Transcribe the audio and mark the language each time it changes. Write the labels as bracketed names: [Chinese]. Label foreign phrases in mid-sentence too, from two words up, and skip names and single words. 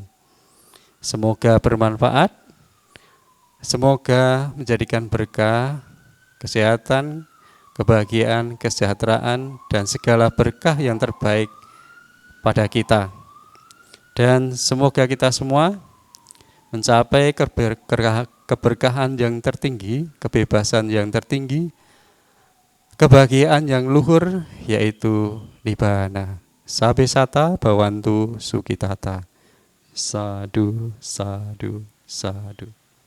[Indonesian] Semoga bermanfaat, semoga menjadikan berkah, kesehatan, kebahagiaan, kesejahteraan, dan segala berkah yang terbaik pada kita. Dan semoga kita semua mencapai keberkahan yang tertinggi, kebebasan yang tertinggi, kebahagiaan yang luhur, yaitu nibbana. [Pali] Sabe sata bhavantu sukitata. Sadu, sadu, sadu.